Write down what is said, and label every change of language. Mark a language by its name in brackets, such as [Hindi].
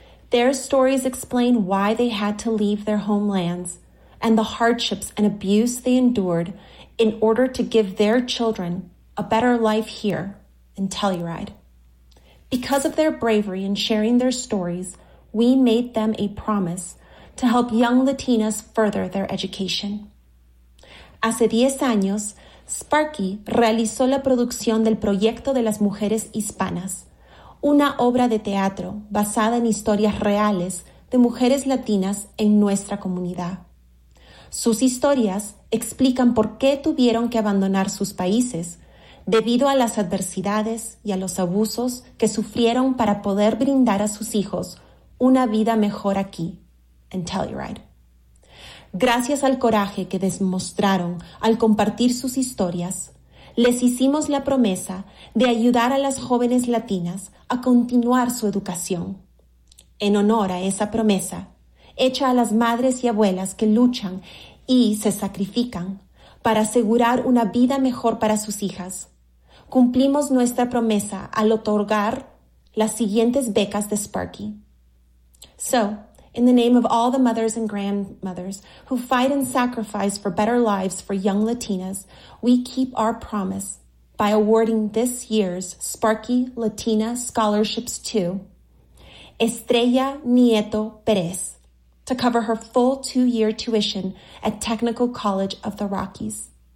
[English] Their stories explain why they had to leave their homelands and the hardships and abuse they endured in order to give their children a better life here in Telluride. Because of their bravery in sharing their stories, we made them a promise to help young Latinas further their education. [Spanish] Hace 10 años, Sparky realizó la producción del Proyecto de las Mujeres Hispanas, una obra de teatro basada en historias reales de mujeres latinas en nuestra comunidad. Sus historias explican por qué tuvieron que abandonar sus países debido a las adversidades y a los abusos que sufrieron para poder brindar a sus hijos una vida mejor aquí, en Telluride. Gracias al coraje que demostraron al compartir sus historias, les hicimos la promesa de ayudar a las jóvenes latinas a continuar su educación. En honor a esa promesa, hecha a las madres y abuelas que luchan y se sacrifican para asegurar una vida mejor para sus hijas, cumplimos nuestra promesa al otorgar las siguientes becas de Sparky. [English] So, in the name of all the mothers and grandmothers who fight and sacrifice for better lives for young Latinas, we keep our promise by awarding this year's Sparky Latina Scholarships to Estrella Nieto Perez to cover her full 2-year tuition at Technical College of the Rockies.